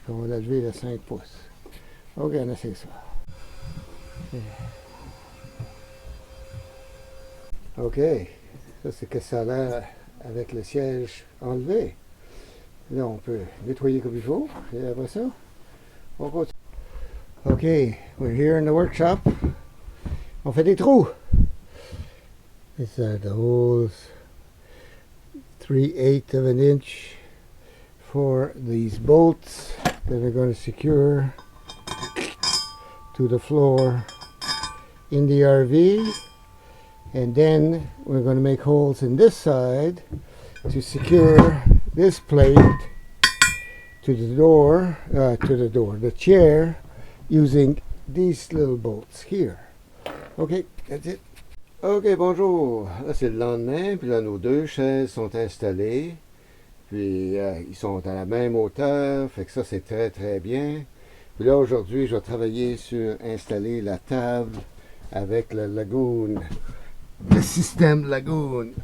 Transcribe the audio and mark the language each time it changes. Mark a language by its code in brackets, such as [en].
[fr] On va la lever de 5 pouces. OK, on essaie ça. OK, ça c'est que ça a l'air avec le siège enlevé. Là, on peut nettoyer comme il faut. Et après ça, on continue. [en] OK, we're here in the workshop. [fr] On fait des trous. [en] It's the holes 3/8 of an inch for these bolts that are going to secure to the floor in the RV, and then we're going to make holes in this side to secure this plate to the chair using these little bolts here. Okay, that's it. Ok, bonjour. [fr] Là, c'est le lendemain, puis là, nos deux chaises sont installées. Puis ils sont à la même hauteur, fait que ça c'est très très bien. Puis là aujourd'hui je vais travailler sur installer la table avec le Lagoon, le système Lagoon.